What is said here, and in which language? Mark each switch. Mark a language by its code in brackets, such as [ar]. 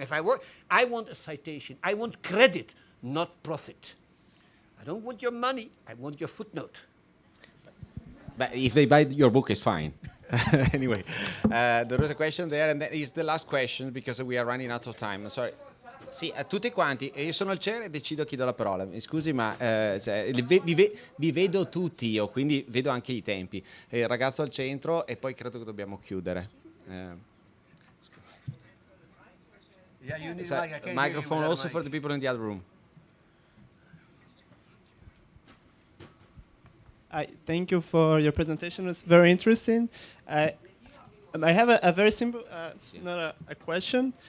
[en] If I want a citation. I want credit, not profit. I don't want your money. I want your footnote. But if they buy your book, it's fine. Anyway, there was a question there, and that is the last question because we are running out of time. Sorry. [it] Sì, a tutti quanti, io sono il chair e decido chi do la parola. Mi scusi, ma vi vedo tutti io, quindi vedo anche i tempi. Il ragazzo al centro e poi credo che dobbiamo chiudere. [en] Yeah, you need So, a mic. I can't hear you microphone without a also mic. for the people in the other room. Thank you for your presentation. It's very interesting. I have a very simple, not a question.